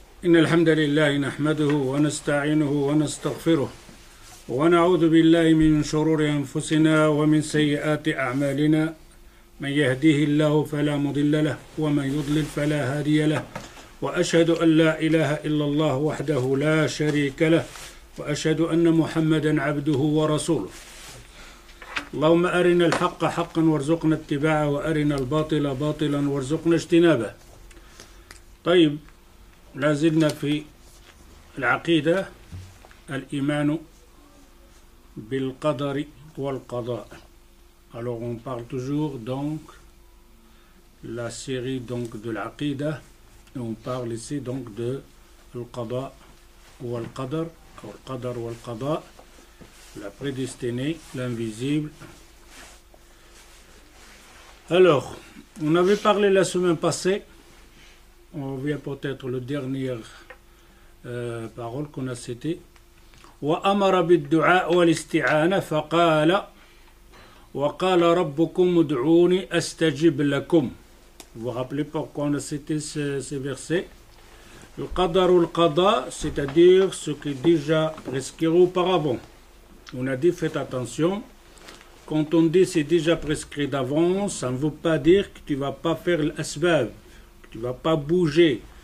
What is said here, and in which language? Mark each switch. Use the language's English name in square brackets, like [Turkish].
[Arabic] إن الحمد لله نحمده ونستعينه ونستغفره ونعوذ بالله من شرور أنفسنا ومن سيئات أعمالنا من يهديه الله فلا مضل له ومن يضلل فلا هادي له وأشهد أن لا إله إلا الله وحده لا شريك له وأشهد أن محمدا عبده ورسوله اللهم أرنا الحق حقا وارزقنا اتباعه وأرنا الباطل باطلا وارزقنا اجتنابه. طيب، لازلنا في العقيدة الإيمان بالقدر والقضاء. [French] Alors on parle toujours donc la série donc de l'Aqida et on parle ici donc de al-Qada ou al-Qadar, al-Qadar ou al-Qada, la prédestinée, l'invisible. Alors, on avait parlé la semaine passée, on vient peut-être le dernière parole qu'on a citée. [Arabic] وأمر بالدعاء والاستعانة فقال وقال ربكم ادعوني أستجب لكم. [French] Vous vous rappelez pourquoi on a cité ces versets? Le qadar ou le qada, c'est-à-dire ce qui est déjà prescrit auparavant. On a dit faites attention, quand on dit c'est déjà prescrit d'avance, ça ne veut pas dire que tu ne vas pas faire l'asbab, que tu ne vas pas bouger.